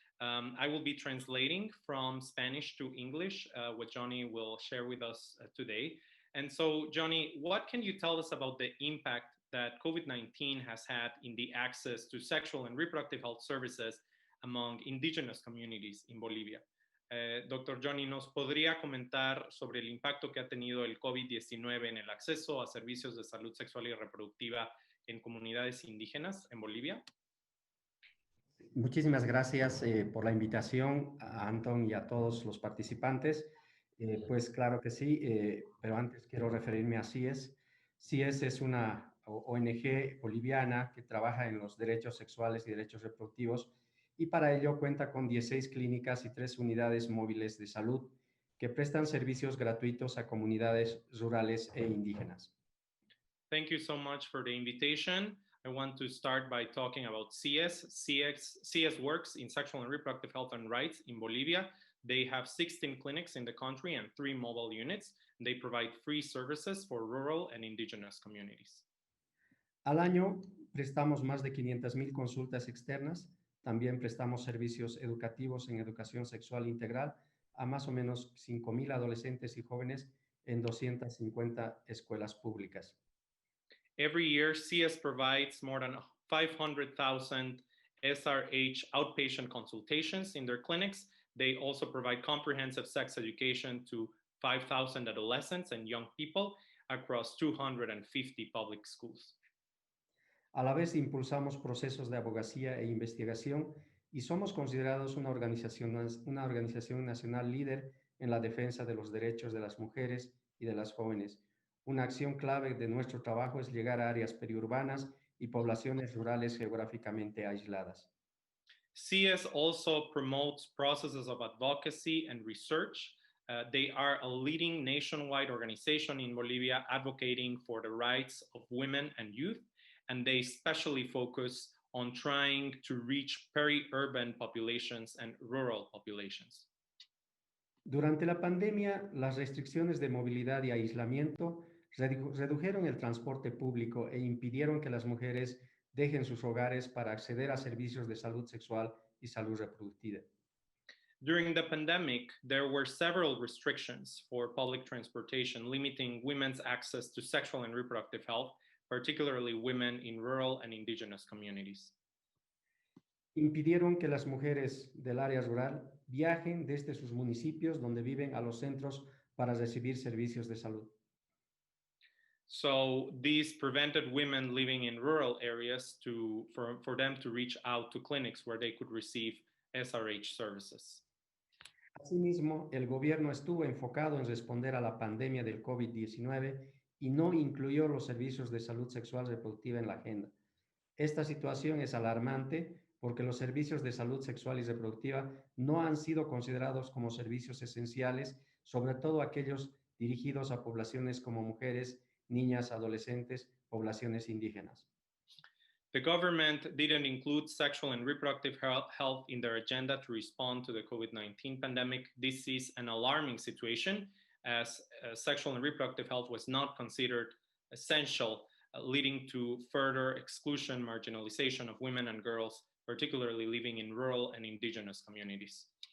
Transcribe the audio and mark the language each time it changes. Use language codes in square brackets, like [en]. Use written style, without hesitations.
[en] I will be translating from Spanish to English, what Jhonny will share with us today. And so, Jhonny, what can you tell us about the impact that COVID-19 has had in the access to sexual and reproductive health services among indigenous communities in Bolivia? Dr. [es] Jhonny, ¿nos podría comentar sobre el impacto que ha tenido el COVID-19 en el acceso a servicios de salud sexual y reproductiva en comunidades indígenas en Bolivia? Muchísimas gracias por la invitación a Antón y a todos los participantes. Pues claro que sí, pero antes quiero referirme a CIES. CIES es una ONG boliviana que trabaja en los derechos sexuales y derechos reproductivos, y para ello cuenta con 16 clínicas y 3 unidades móviles de salud que prestan servicios gratuitos a comunidades rurales e indígenas. [en] Thank you so much for the invitation. I want to start by talking about CIES. CIES works in sexual and reproductive health and rights in Bolivia. They have 16 clinics in the country and 3 mobile units. They provide free services for rural and indigenous communities. [es] Al año prestamos más de 500,000 consultas externas. También prestamos servicios educativos en educación sexual integral a más o menos 5,000 adolescentes y jóvenes en 250 escuelas públicas. [en] Every year, CIES provides more than 500,000 SRH outpatient consultations in their clinics. They also provide comprehensive sex education to 5,000 adolescents and young people across 250 public schools. [es] A la vez impulsamos procesos de abogacía e investigación y somos considerados una organización nacional líder en la defensa de los derechos de las mujeres y de las jóvenes. Una acción clave de nuestro trabajo es llegar a áreas periurbanas y poblaciones rurales geográficamente aisladas. [en] CIES also promotes processes of advocacy and research. They are a leading nationwide organization in Bolivia advocating for the rights of women and youth, and they especially focus on trying to reach peri-urban populations and rural populations. [es] Durante la pandemia, las restricciones de movilidad y aislamiento redujeron el transporte público e impidieron que las mujeres dejen sus hogares para acceder a servicios de salud sexual y salud reproductiva. [en] During the pandemic, there were several restrictions for public transportation, limiting women's access to sexual and reproductive health, particularly women in rural and indigenous communities. [es] Impidieron que las mujeres del área rural viajen desde sus municipios donde viven a los centros para recibir servicios de salud. [en] So these prevented women living in rural areas for them to reach out to clinics where they could receive SRH services. [es] Asimismo, el gobierno estuvo enfocado en responder a la pandemia del COVID-19 y no incluyó los servicios de salud sexual reproductiva en la agenda. Esta situación es alarmante porque los servicios de salud sexual y reproductiva no han sido considerados como servicios esenciales, sobre todo aquellos dirigidos a poblaciones como mujeres, niñas, adolescentes, poblaciones indígenas. [en] The government didn't include sexual and reproductive health in their agenda to respond to the COVID-19 pandemic. This is an alarming situation, as sexual and reproductive health was not considered essential, leading to further exclusion, marginalization of women and girls, particularly living in rural and indigenous communities.